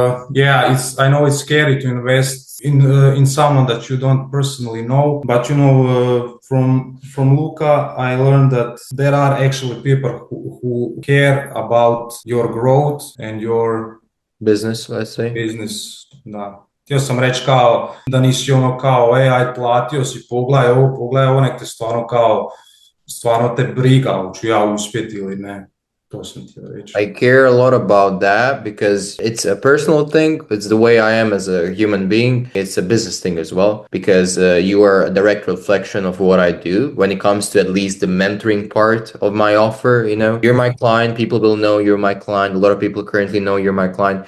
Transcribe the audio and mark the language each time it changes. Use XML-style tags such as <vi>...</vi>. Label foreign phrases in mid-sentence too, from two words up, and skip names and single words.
<en>I know it's scary to invest in someone that you don't personally know, but you know, from Luca, I learned that there are actually people who care about your growth and your business, let's say. Business,</en> <hr>da. Htio sam reći kao da nisi ono kao aj platio si, pogledaj ovo, nek te stvarno te briga, hoću ja uspjeti ili ne. To sam htio reći.</hr> <en>I care a lot about that because it's a personal thing. It's the way I am as a human being. It's a business thing as well because you are a direct reflection of what I do when it comes to at least the mentoring part of my offer. You know, you're my client. People will know you're my client. A lot of people currently know you're my client.</en>